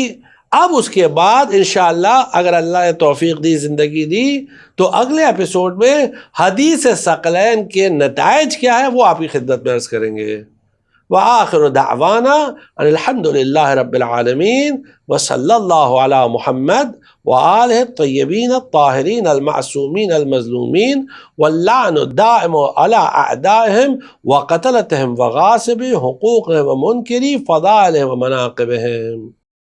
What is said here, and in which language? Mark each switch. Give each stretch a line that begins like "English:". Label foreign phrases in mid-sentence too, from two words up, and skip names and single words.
Urdu: اب اس کے بعد انشاءاللہ اگر اللہ نے توفیق دی، زندگی دی، تو اگلے ایپیسوڈ میں حدیث ثقلین کے نتائج کیا ہے وہ آپ کی خدمت میں عرض کریں گے.
Arabic: وآخر دعوانا ان الحمد للہ رب العالمین وصلی اللہ علی محمد وآلہ الطیبین الطاہرین المعصومین المظلومین واللعن الدائم علی اعدائهم وقتلتهم وغاصب حقوقهم ومنکری فضائلهم ومناقبهم.